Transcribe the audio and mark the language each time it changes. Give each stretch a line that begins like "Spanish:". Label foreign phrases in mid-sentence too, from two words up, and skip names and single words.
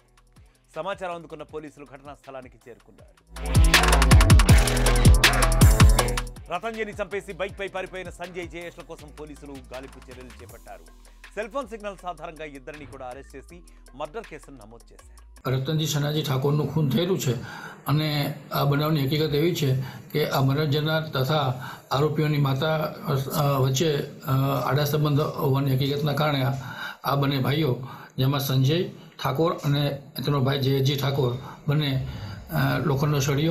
Telugu: సమాచారం అందుకున్న పోలీసులు ఘటనా స్థలానికి చేరుకున్నారు. రతన్జీని చంపేసి బైక్ పై పారిపోయిన సంజయ్, జయేష్ల కోసం పోలీసులు గాలింపు చర్యలు చేపట్టారు. సెల్ ఫోన్ సిగ్నల్స్ ఆధారంగా ఇద్దరిని కూడా అరెస్ట్ చేసి మర్డర్ కేసును నమోదు చేశారు.
Gujarati: રતનજી સનાજી ઠાકોરનું ખૂન થયેલું છે અને આ બનાવની હકીકત એવી છે કે આ મરણ જનાર તથા આરોપીઓની માતા વચ્ચે આડા સંબંધ હોવાની હકીકતના કારણે આ બંને ભાઈઓ જેમાં સંજય ઠાકોર અને તેનો ભાઈ જયજી ઠાકોર બંને લોખંડનો સળિયો